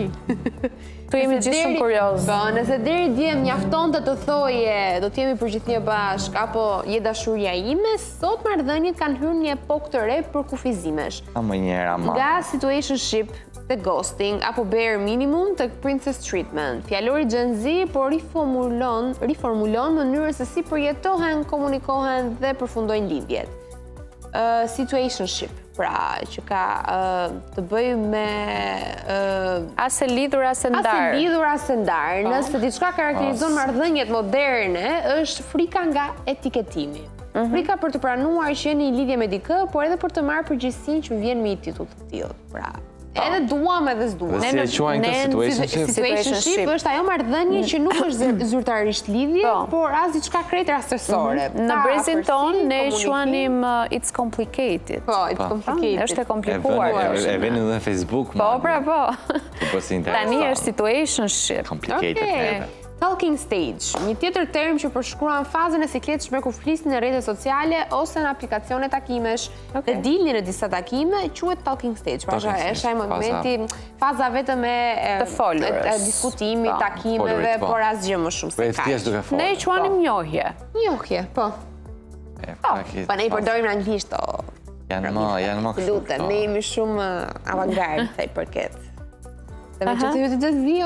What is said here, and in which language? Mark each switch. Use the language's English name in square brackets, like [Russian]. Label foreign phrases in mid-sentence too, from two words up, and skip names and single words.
[Albanian] Tu jemi gjithë shumë kuriozë. Po, nëse deri dje mjafton të thoje, do t'jemi përgjithënie bashk, apo je dashuria ime, sot marrëdhëniet kanë hyrë një epokë të re për kufizimesh. Nga situationship të ghosting, apo [English] bare minimum [Albanian] të [English] princess treatment. [Albanian] Fjalori Gen Z po riformulon mënyrën se si përjetohen, komunikohen dhe përfundojnë lidhjet. Situationship, pra që ka të bëjë me as e lidhur as e ndar. Nëse diçka karakterizon marrëdhëniet moderne, është frika nga etiketimi. Frika për të pranuar që jeni në lidhje me dikë, por edhe për të marrë përgjegjësinë që vjen me një titull të tillë. Pra, edhe duam edhe s'duam. Dhe si e quajnë këtë situationship është ajo marrëdhënie që nuk është zyrtarisht lidhje, por as diçka krejt rastësore. Në brezin ton ne e quanim [English] it's complicated. Po, it's complicated. [Albanian] Është e komplikuar. E vjen edhe në Facebook. Po, pra, po. Tani Tani është situationship. Complicated. [English] Talking stage, [Albanian] një tjetër term që përshkruan fazën e sikletshme kur flisni në rrjetet sociale ose në aplikacione takimesh dhe dilni në disa takime, quhet [English] talking stage. [Albanian] Pra është ai momenti, faza vetëm e diskutimit, takimeve, por asgjë më shumë se kaq. Ne e quanim njohje. Njohje, po. Po ne i përdorim në anglisht. Janë më kështu. Lutem, ne jemi shumë avantgard sa i përket. Dhe me që të ju të gjithë zio.